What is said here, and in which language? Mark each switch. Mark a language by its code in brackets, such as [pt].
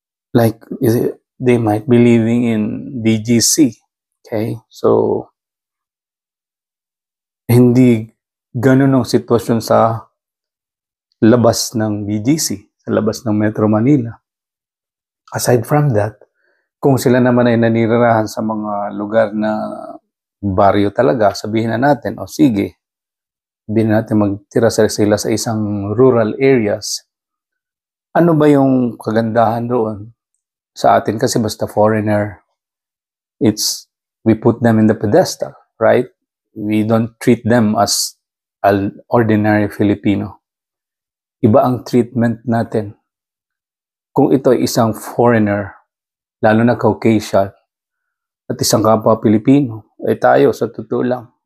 [en] Like, they might be living in BGC. Okay? [tl] So, hindi ganun ang sitwasyon sa labas ng BGC, sa labas ng Metro Manila. Aside from that, kung sila naman ay nanirahan sa mga lugar na baryo talaga, sabihin na natin, sige, sabihin natin magtira sila sa isang rural areas. Ano ba yung kagandahan doon? Sa atin kasi basta [en] foreigner, we put them in the pedestal, right? We don't treat them as an ordinary Filipino. [tl] Iba ang treatment natin. Kung ito ay isang foreigner, lalo na Caucasian, at isang kapwa Pilipino, tayo sa totoo lang.